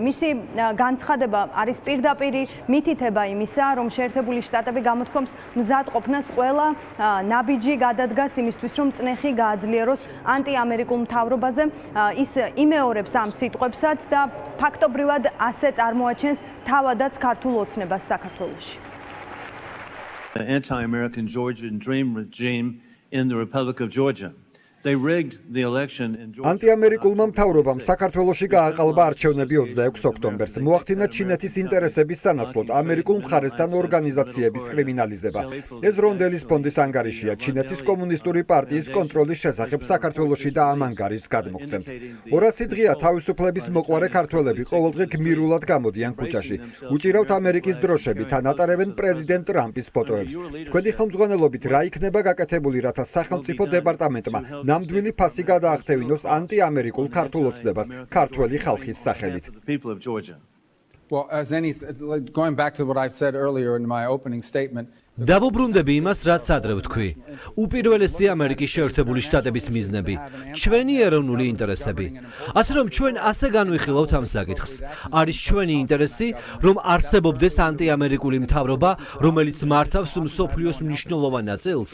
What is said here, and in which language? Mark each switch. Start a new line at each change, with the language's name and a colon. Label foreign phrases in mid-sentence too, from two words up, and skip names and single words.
Georgian: მისი განცხადება არის პირდაპირი მითითება იმისა, რომ შეერთებული შტატები გამოთქვამს მზად ყოფნას ყველა ნაბიჯი გადადგას იმისთვის, რომ წნეხი გააძლიეროს ანტიამერიკულ მთავრობაზე. ის იმეორებს ამ სიტყვებსაც და ფაქტობრივად ასე წარმოაჩენს თავადაც ქართულ ოცნებას საქართველოში.
English: The anti-American Georgian Dream regime in the Republic of Georgia. They rigged the election in Georgia.
Georgian: ანტიამერიკულმა მთავრობამ საქართველოში გააყალბა არჩევნები 26 ოქტომბერს. მოახდინა ჩინეთის ინტერესების სანაცვლოდ ამერიკულ მხარესთან ორგანიზაციების კრიმინალიზება. ეს რონდელის ფონდის ანგარიშია ჩინეთის კომუნისტური პარტიის კონტროლის შესახებ საქართველოში და ამ ანგარიშს გადმოგცემთ. 200 დღეა თავისუფლების მოყვარე ქართველები ყოველდღე გმირულად გამოდიან ქუჩაში. უჭირავთ ამერიკის დროშები, თან ატარებენ პრეზიდენტ ტრამპის ფოტოებს. თქვენი ხელმძღვანელობით რა იქნება გაკეთებული, რათა სახელმწიფო დეპარტამენტმა ნამდვილი ფასი გადაახდევინოს ანტიამერიკულ ქართულ ოცნებას ქართველი ხალხის სახელით.
English: Well, going back to what I said earlier in my opening statement.
Georgian: დავუბრუნდები იმას, რაც ადრე ვთქვი. უპირველესი ამერიკის შეერთებული შტატების მიზნები, ჩვენი ეროვნული ინტერესები. ასე რომ ჩვენ ასე განვიხილავთ ამ საკითხს. არის ჩვენი ინტერესი, რომ არსებობდეს ანტიამერიკული მთავრობა, რომელიც მართავს მსოფლიოს მნიშვნელოვან ნაწილს.